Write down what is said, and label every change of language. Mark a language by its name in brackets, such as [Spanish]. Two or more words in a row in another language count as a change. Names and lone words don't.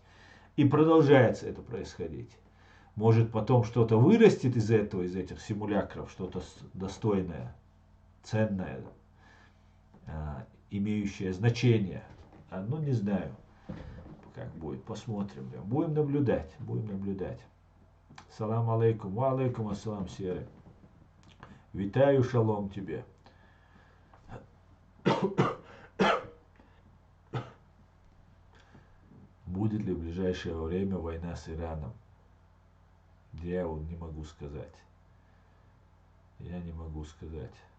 [Russian] И продолжается это происходить. Может потом что-то вырастет из этого, из этих симулякров, что-то достойное, ценное, имеющее значение. Ну, не знаю, как будет, посмотрим. Будем наблюдать, будем наблюдать. [Arabic] سلام عليكم، وعليكم السلام, [Russian] серый. Витаю, шалом тебе. Будет ли в ближайшее время война с Ираном? Я не могу сказать. Я не могу сказать.